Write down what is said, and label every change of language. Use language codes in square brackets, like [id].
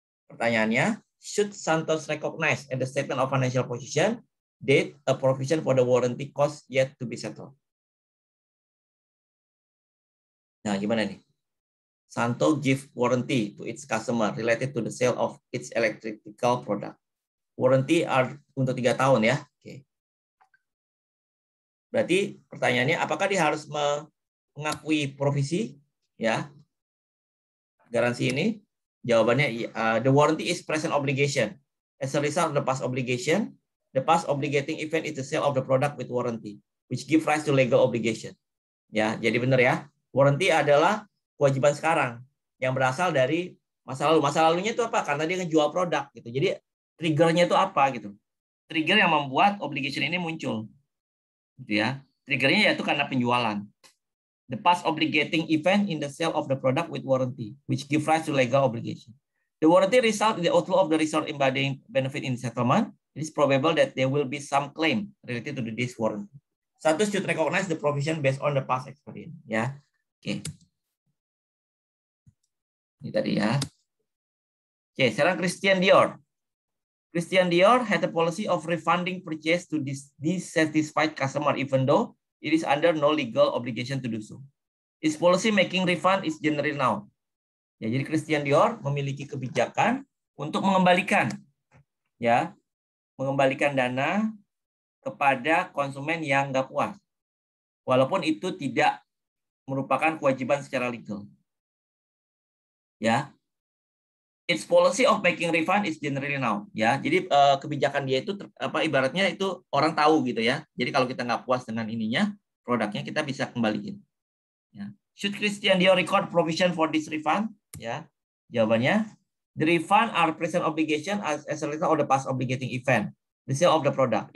[id] Pertanyaannya, [en] should Santos recognize at the statement of financial position date a provision for the warranty cost yet to be settled? [id] Nah, gimana nih? [en] Santo give warranty to its customer related to the sale of its electrical product. Warranty are [id] untuk 3 tahun ya. Oke. Berarti pertanyaannya, apakah dia harus mengakui provisi ya? Garansi ini? [en] Jawabannya the warranty is present obligation. As a result of the past obligation, the past obligating event is the sale of the product with warranty, which give rise to legal obligation. [id] Ya, jadi benar ya. Warranty adalah kewajiban sekarang yang berasal dari masa lalu. Masa lalunya itu apa? Karena dia ngejual produk gitu. Jadi triggernya itu apa gitu? Trigger yang membuat obligation ini muncul. Gitu ya. Triggernya yaitu karena penjualan. [en] The past obligating event in the sale of the product with warranty, which give rise to legal obligation. The warranty result in the outflow of the result embodying benefit in settlement. It is probable that there will be some claim related to this warranty. Santos should recognize the provision based on the past experience. [id] Ya, oke. Ini tadi ya. Oke, sekarang Christian Dior. [en] Christian Dior had a policy of refunding purchase to dissatisfied customer, even though it is under no legal obligation to do so. Its policy making refund is general now. [id] Ya, jadi Christian Dior memiliki kebijakan untuk mengembalikan dana kepada konsumen yang nggak puas, walaupun itu tidak merupakan kewajiban secara legal. [en] Ya, its policy of making refund is generally now. [id] Ya, jadi kebijakan dia itu ibaratnya itu orang tahu gitu ya. Jadi kalau kita nggak puas dengan ininya, produknya kita bisa kembaliin. [en] Ya. Should Christian Dior record provision for this refund? [id] Ya, jawabannya, [en] the refund are present obligation as a result of the past obligating event, the sale of the product.